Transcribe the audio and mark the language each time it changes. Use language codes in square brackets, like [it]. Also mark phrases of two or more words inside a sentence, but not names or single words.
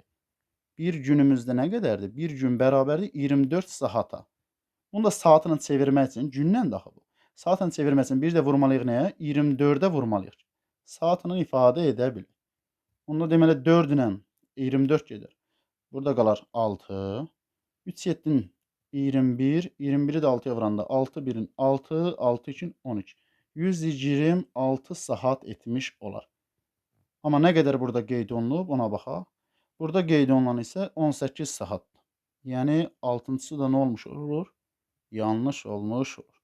[az] Bir günümüzdə nə qədərdir? Bir gün bərabərdir 24 saata. Bunu da saatını çevirmək üçün gündən daxı bu. Saatını çevirmək üçün bir də vurmalıyıq nəyə? 24-ə vurmalıyıq. Saatını ifadə edə bilir. Onda deməli 4 ilə 24 gedir. Burada qalar 6. 3 7-in 21. 21-i də 6-ya vuranda 6 1-in 6, 6 2-in 12. 126 saat etmiş olar. Amma nə qədər burada qeyd olunub, ona baxaq. Burada qeyd olunan isə 18 saatdır. Yəni 6-cısı da nə olmuş olur? Yanlış olmuş olur.